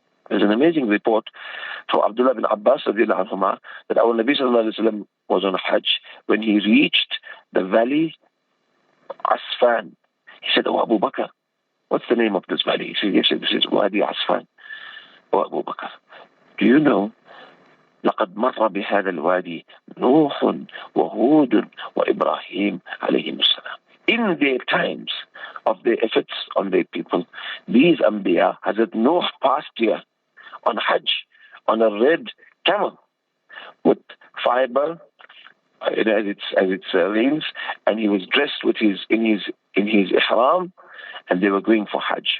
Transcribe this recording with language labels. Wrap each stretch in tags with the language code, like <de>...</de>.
<en>There's an amazing report from Abdullah bin Abbas radiallahu anhuma that our Nabi Sallallahu Alaihi Wasallam was on Hajj. When he reached the valley Asfan, he said, "Oh Abu Bakr, what's the name of this valley?" He said, "This is Wadi Asfan."</en> <ar>"Oh Abu Bakr, do you know لقد مر بهذا الوادي نوح وهود وإبراهيم عليهم السلام."</ar> <en>In their times of their efforts on their people, these Anbiya, Hazrat Nooh passed here on Hajj on a red camel with fiber as it rains, and he was dressed with in his ihram, and they were going for Hajj.</en>